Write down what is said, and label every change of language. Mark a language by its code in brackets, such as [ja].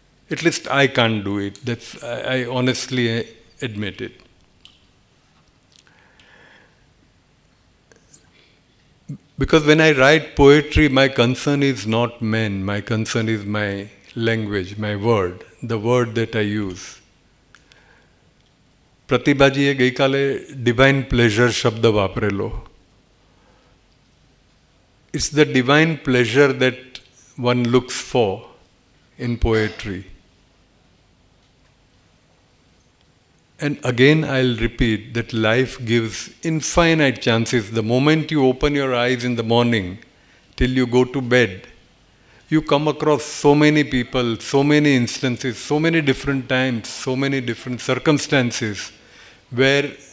[en] At least I can't do it. That's, I honestly admit it. Because when I write poetry, my concern is not men, my concern is my language, my word, the word that I use. [gu] પ્રતિભાજીએ ગઈકાલે divine pleasure શબ્દ વાપરેલો. [en] It's the divine pleasure that one looks for in poetry. And again I'll repeat that life gives infinite chances. The moment you open your eyes in the morning till you go to bed, you come across so many people, so many instances, so many different times, so many different circumstances where